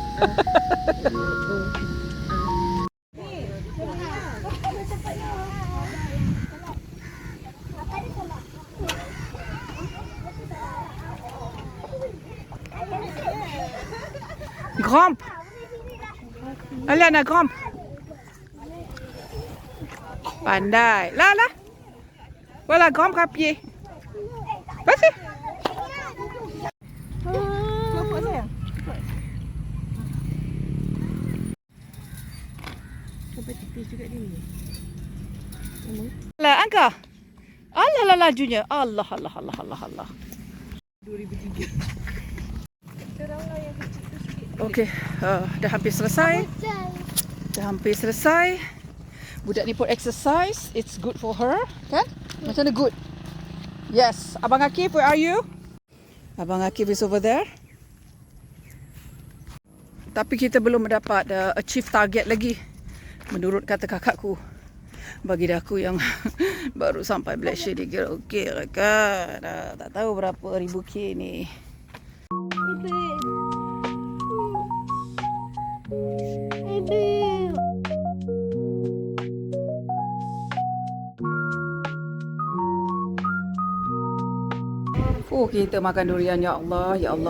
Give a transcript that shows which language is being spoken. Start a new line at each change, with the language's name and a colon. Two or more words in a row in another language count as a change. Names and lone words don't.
French: Gramp. Allez, Anna, gramp. Pandai. Là. Voilà, gramp à pied. Vas-y.
Malay: Sampai tipis juga dia. Lah, Angka. Allah lajunya. Allah. 2003. Teranglah yang kecil tu sikit. Okay, dah hampir selesai. Dah hampir selesai. Budak ni pun exercise.
English: It's good for her,
Malay: kan? Macam mana good? Yes. Abang Akif,
English: where are you? Abang Akif is over there.
Malay: Tapi kita belum dapat
English: achieve target
Malay: lagi. Menurut kata kakakku. Bagi aku yang baru sampai Malaysia ni kira okey kan. Tak tahu berapa ribu K ni. Oh, kita makan durian,
Arabic: ya Allah, ya Allah.